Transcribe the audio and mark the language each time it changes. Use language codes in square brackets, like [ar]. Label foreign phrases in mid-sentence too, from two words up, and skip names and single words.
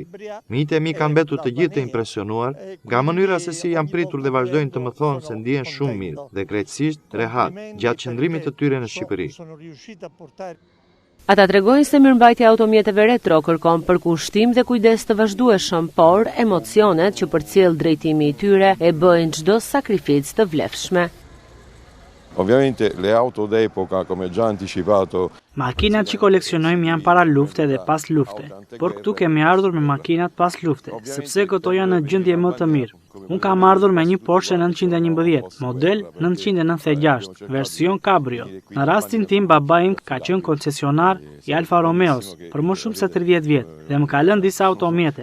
[sq] Miqtë e mi kanë mbetur të gjithë të impresionuar nga mënyra se si janë pritur dhe vazhdojnë të më thonë se ndihen shumë mirë dhe krejtësisht rehat gjatë qëndrimit të tyre në Shqipëri. Ata tregojnë se mirëmbajtja e automjeteve retro kërkon përkushtim dhe kujdes të vazhdueshëm, por emocionet që përcjell drejtimi i tyre e bëjnë çdo sakrificë të vlefshme. [it] Ovviamente le auto d'epoca, come già anticipato. [sq] Makinat që koleksionojmë janë para lufte dhe pas lufte, por këtu kemi ardhur me makinat pas lufte, sepse këto janë në gjendje më të mirë. Unë kam ardhur me një Porsche 911, model 996, version Cabrio. Në rastin tim, baba im ka qenë koncesionar i Alfa Romeos për më shumë se 30 vjet dhe më ka lënë disa automjete.